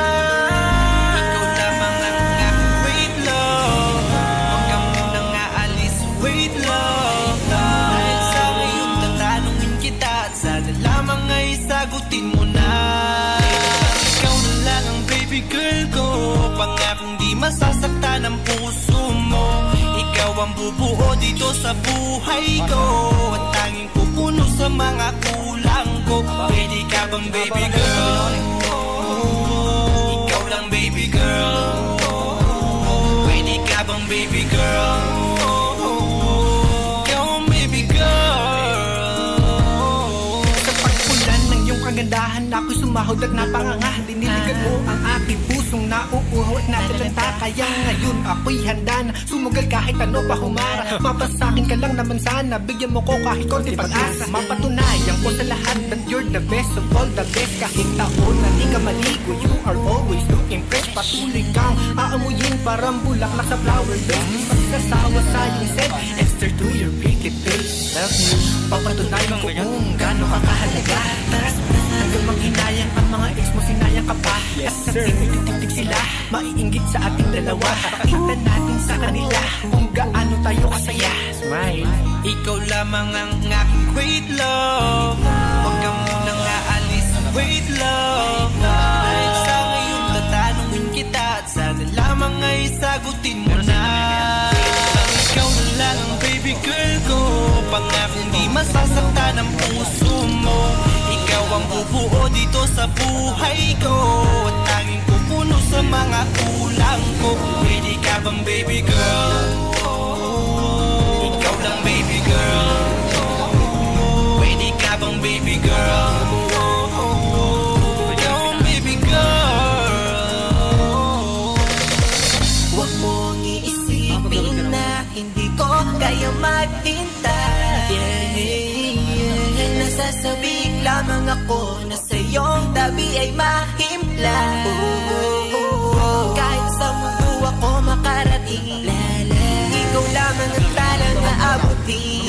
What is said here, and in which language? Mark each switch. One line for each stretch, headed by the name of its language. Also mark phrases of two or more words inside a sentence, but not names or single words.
Filipino: Ikaw lamang ang aking
English: wait love.
Filipino: Huwag ka munang aalis,
English: wait love.
Filipino: Dahil sa ngayon tatanungin kita, at sana lamang ay sagutin mo na. Ikaw na lang ang
English: baby girl
Filipino: ko, pangakong di masasaktan ang puso mo. Ikaw ang bubuo dito sa buhay ko, at tanging pupuno sa mga kulang ko. Pwede ka bang
English: baby girl?
Filipino: Ikaw lang
English: baby girl.
Filipino: Pwede ka bang
English: baby girl?
Filipino: Ikaw ang
English: baby girl.
Filipino: Sa pagpulan ng iyong kagandahan, ako'y sumahod at napanganga. Diniligan mo ang aking pusong nauuhaw at natalanta. Kaya ngayon ako'y handa na sumugal kahit ano pa humara. Mapasakin ka lang naman sana, bigyan mo ko kahit konti pag-asa. Mapatunayan ko sa lahat
English: that you're the best of all the best.
Filipino: Kahit taon na di ka maligo,
English: you are always looking fresh.
Filipino: Patuloy kang aamuyin parang bulaklak sa
English: flower bed.
Filipino: Pagsasawa sa iyong
English: set, Esther to your pretty face. Love you,
Filipino: papatunayan ko kung gaano ka kahalaga. Taras hanggang manghinayang ang mga ex mo, sinayang ka pa.
English: Yes sir,
Filipino: titig sila, maiinggit sa ating dalawa. Pakita natin sa kanila kung gaano tayo kasaya. Smile. Ikaw lamang ang aking
English: great love.
Filipino: Huwag ka munang aalis,
English: wait love.
Filipino: Dahil sa ngayon tatanungin kita, at sana lamang ay sagutin mo na. Ikaw na lang ang
English: baby girl
Filipino: ko, pangakong di masasaktan ang puso mo. Ikaw ang bubuo dito sa buhay ko, at tanging pupuno sa mga kulang ko. Pwede ka bang
English: baby girl?
Filipino: Ikaw lang
English: baby girl.
Filipino: Pwede ka bang
English: baby girl?
Filipino: Ikaw ang
English: baby girl.
Filipino: Huwag mong iisipin na hindi ko kaya maghintay. Nasasabik lamang ako na sa iyong tabi ay mahimla. Kahit sa mundo ako makarating, ikaw lamang ang talang aabutin.